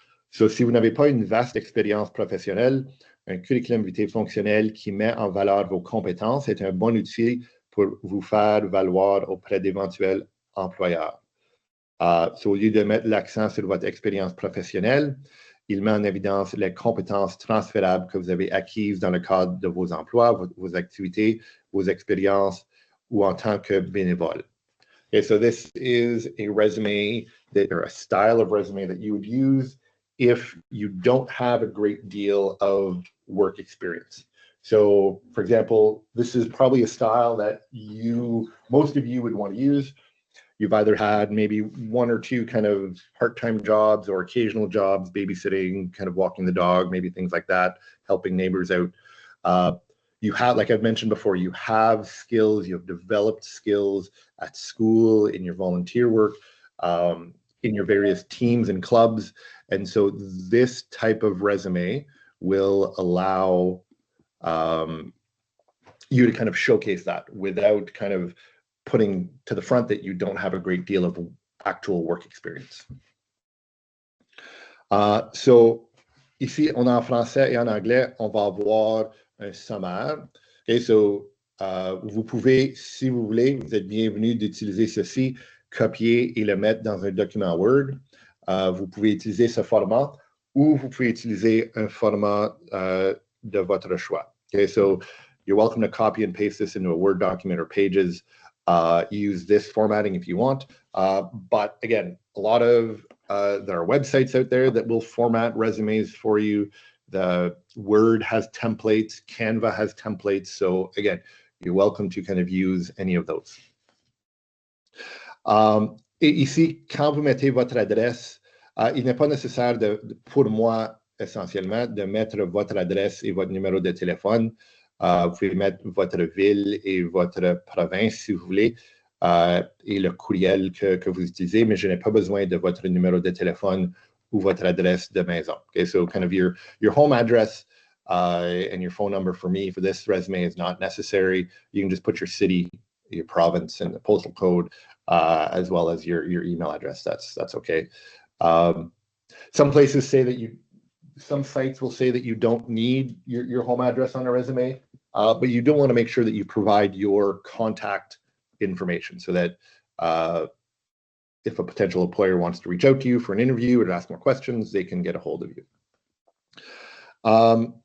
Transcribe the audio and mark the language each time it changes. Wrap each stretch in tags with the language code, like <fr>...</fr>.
<fr>Si vous n'avez pas une vaste expérience professionnelle, un curriculum vitae fonctionnel qui met en valeur vos compétences est un bon outil pour vous faire valoir auprès d'éventuels employeurs. Au lieu de mettre l'accent sur votre expérience professionnelle, il met en évidence les compétences transférables que vous avez acquises dans le cadre de vos emplois, vos activités, vos expériences ou en tant que bénévole.</fr> <en>Okay, so this is a resume or a style of resume that you would use if you don't have a great deal of work experience. So, for example, this is probably a style that most of you would want to use. You've either had maybe one or two kind of part-time jobs or occasional jobs, babysitting, kind of walking the dog, maybe things like that, helping neighbors out. You have, like I've mentioned before, you have skills, you have developed skills at school, in your volunteer work. in your various teams and clubs. And so this type of resume will allow you to kind of showcase that without kind of putting to the front that you don't have a great deal of actual work experience.</en> <fr>So ici, on a en français et en anglais, on va avoir un sommaire. Okay, so vous pouvez, si vous voulez, vous êtes bienvenu d'utiliser ceci, copier et le mettre dans un document Word. Vous pouvez utiliser ce format ou vous pouvez utiliser un format de votre choix.</fr> <en>Okay, so you're welcome to copy and paste this into a Word document or Pages. Use this formatting if you want. But again, a lot of there are websites out there that will format resumes for you. The Word has templates, Canva has templates. So again, you're welcome to kind of use any of those.</en> <fr>Et ici, quand vous mettez votre adresse, il n'est pas nécessaire pour moi, essentiellement, de mettre votre adresse et votre numéro de téléphone. Vous pouvez mettre votre ville et votre province si vous voulez, et le courriel que vous utilisez, mais je n'ai pas besoin de votre numéro de téléphone ou votre adresse de maison.</fr> <en>Okay, so kind of your home address and your phone number for me for this resume is not necessary. You can just put your city, your province, and the postal code, as well as your email address. That's okay. Some places say that some sites will say that you don't need your home address on a resume, but you do want to make sure that you provide your contact information so that if a potential employer wants to reach out to you for an interview or to ask more questions, they can get a hold of you.</en>